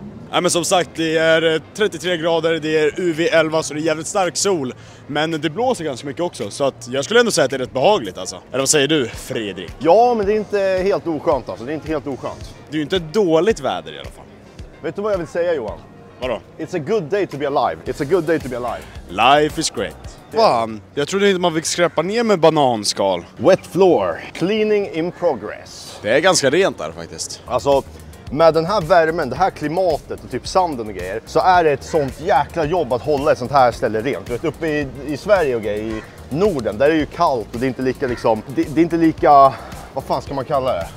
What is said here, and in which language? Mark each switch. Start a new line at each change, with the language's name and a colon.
Swedish: Nej men som sagt, det är 33 grader, det är UV 11 så det är jävligt stark sol. Men det blåser ganska mycket också, så att jag skulle ändå säga att det är rätt behagligt alltså. Eller vad säger du, Fredrik? Ja, men det är inte helt oskönt alltså, det är inte helt oskönt. Det är ju inte dåligt väder i alla fall. Vet du vad jag vill säga, Johan? Vadå?
English: It's a good day to be alive. It's a good day to be alive. Life is great.
Swedish: Fan, jag trodde inte man fick skräpa ner med bananskal.
English: Wet floor. Cleaning in progress.
Swedish: Det är ganska rent där faktiskt. Alltså, med den här värmen, det här klimatet och typ sanden och grejer, så är det ett sånt jäkla jobb att hålla ett sånt här ställe rent. Du vet, uppe i Sverige och grejer, i Norden, där är det ju kallt och det är inte lika liksom, det är inte lika, vad fan ska man kalla det?